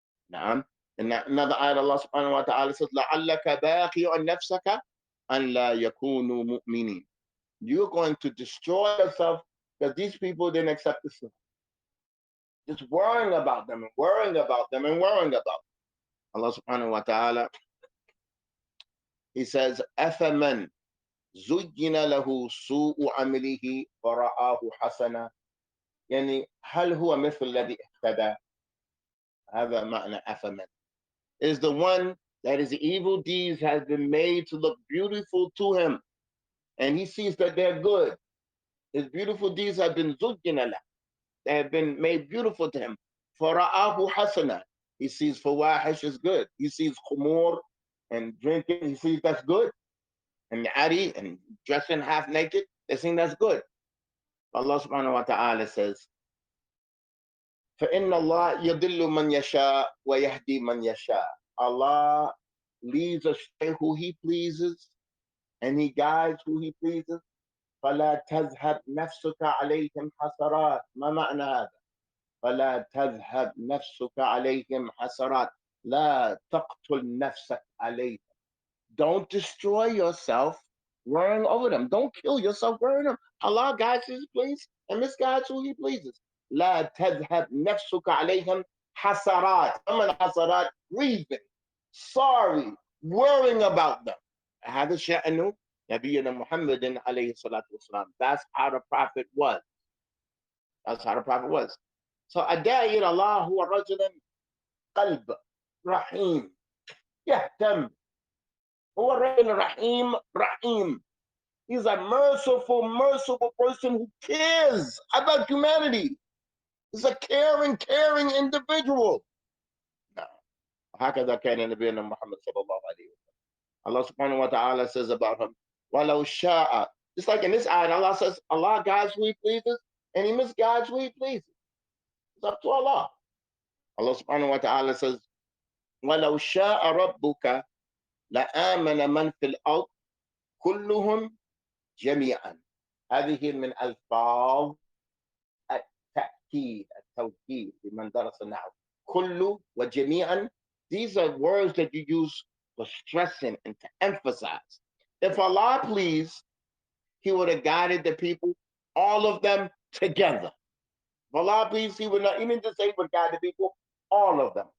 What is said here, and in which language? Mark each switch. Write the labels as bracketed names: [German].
[English] Now, in another ayah, Allah subhanahu wa ta'ala says, [Arabic] لَعَلَّكَ بَاقِعٌ نَفْسَكَ أَنْ لَا يَكُونُوا مُؤْمِنِينَ. [English] You're going to destroy yourself because these people didn't accept Islam. Just worrying about them and worrying about them and worrying about them. Allah subhanahu wa ta'ala, he says, [Arabic] أَفَمَنْ زُيِّنَ لَهُ سُوءُ عَمِلِهِ وَرَآهُ حَسَنًا, يعني هل هو مثل الذي اهتدى. هذا معنى أفمن. [English] Is the one that his evil deeds has been made to look beautiful to him, and he sees that they're good. His beautiful deeds have been [Arabic] زُيِّنَ له, [English] they have been made beautiful to him. [Arabic] فَرَآهُ حَسَنًا, [English] he sees fawahish is good. He sees khumur and drinking, he sees that's good. And ari and dressing half naked, they think that's good. [Arabic] Allah subhanahu wa ta'ala says, فَإِنَّ اللَّهَ يَضِلُّ مَنْ يَشَاءُ وَيَهْدِي مَنْ يَشَاءُ. [English] Allah leads astray who he pleases and he guides who he pleases. [Arabic] فَلَا تَذْهَبْ نَفْسُكَ عَلَيْهِمْ حَسَرَاتٍ. ما معنى هذا؟ فَلَا تَذْهَبْ نَفْسُكَ عَلَيْهِمْ حَسَرَاتٍ. لَا تَقْتُلْ نَفْسَكَ عَلَيْهِمْ. [English] Don't destroy yourself worrying over them. Don't kill yourself worrying them. Allah guides who he pleases and misguides who he pleases. [Arabic] لا تذهب نفسك عليهم حسرات. حسرات, [English] grieving, sorry, worrying about them. [Arabic] هذا شأنه نبينا محمد عليه الصلاة والسلام. [English] That's how the prophet was. That's how the prophet was. So [Arabic] الداعي إلى الله هو رجل قلب رحيم يهتم. هو رجل رحيم رحيم. [English] He's a merciful, merciful person who cares about humanity. He's a caring, caring individual. No. [Arabic] هكذا كان نبينا محمد صلى الله عليه وسلم. [English] Allah subhanahu wa ta'ala says about him, [Arabic] وَلَوْ شَاءَ. [English] Just like in this ayah, Allah says, Allah guides who he pleases, and he misguides who he pleases. It's up to Allah. Allah subhanahu wa ta'ala says, [Arabic] وَلَوْ شَاءَ رَبُّكَ لَآمَنَ مَنْ فِي الْأَرْضِ كُلُّهُمْ جميعا. هذه من ألفاظ التأكيد التوكيد لمن درس النحو. كل وجميعا, [English] these are words that you use for stressing and to emphasize. If Allah pleased, he would have guided the people, all of them together. If Allah pleased, he would not even just say he would guide the people, all of them.